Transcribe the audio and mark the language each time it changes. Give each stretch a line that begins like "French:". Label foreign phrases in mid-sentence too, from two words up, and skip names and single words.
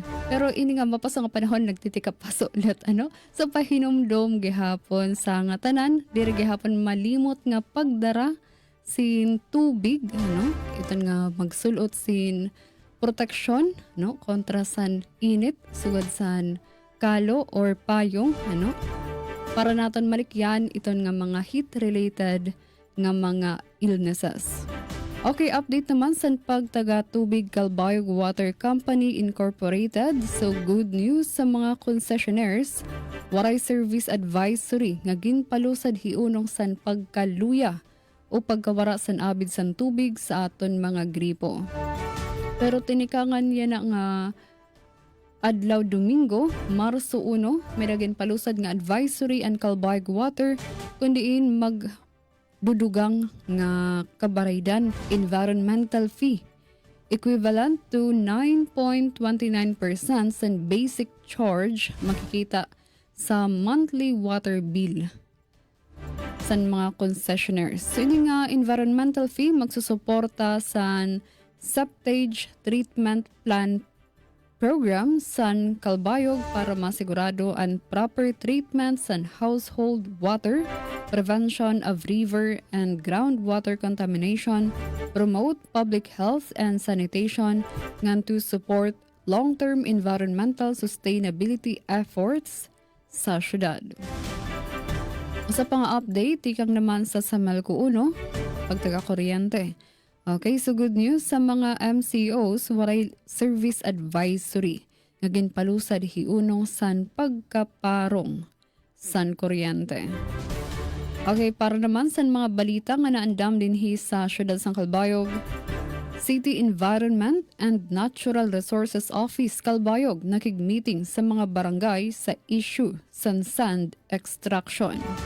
Waray: Pero ini nga mapaso nga panahon nagtitika paso ulit sa pahinomdom gihapon sa nga tanan, diri gihapon malimot nga pagdara sin tubig ito nga magsulot sin proteksyon kontra san init sugod san kalo or payong para naton malikyan iton nga mga
English: heat related
Waray: nga mga illnesses. Okay, update naman sa pagtaga tubig Calbayog Water Company Incorporated. So
English: good news
Waray: sa mga concessionaires. Waray
English: service advisory
Waray: nga ginpalusad hiunong san pagkaluya o pagkawara san abid san tubig sa aton mga gripo. Pero tinikangan yan na nga adlaw Domingo, Marso 1, may naging palusad nga advisory ang Calbayog Water kundiin dudugang nga kabaraydan
English: environmental fee equivalent to 9.29%
Waray: sa
English: basic charge
Waray: makikita sa
English: monthly water bill
Waray: sa mga concessionaires. So ini nga
English: environmental fee
Waray: magsusuporta sa
English: septage treatment plan program
Waray: sa Calbayog para masigurado ang
English: proper treatment
Waray: sa
English: household water, prevention of river and groundwater contamination, promote public health and sanitation,
Waray: ngan
English: to support long-term environmental sustainability efforts
Waray: sa syudad. Sa pang-update, tikang naman sa Samelco 1, pagtaga-kuryente. Okay, so
English: good news
Waray: sa mga MCOs, waray
English: service advisory
Waray: nga ginpalusad hiunong san pagkaparong san kuryente. Okay, para naman sa mga balita nga naandam dinhi sa syudad sang Calbayog, City Environment and Natural Resources Office Calbayog nakig-meeting sa mga barangay sa issue san
English: sand extraction.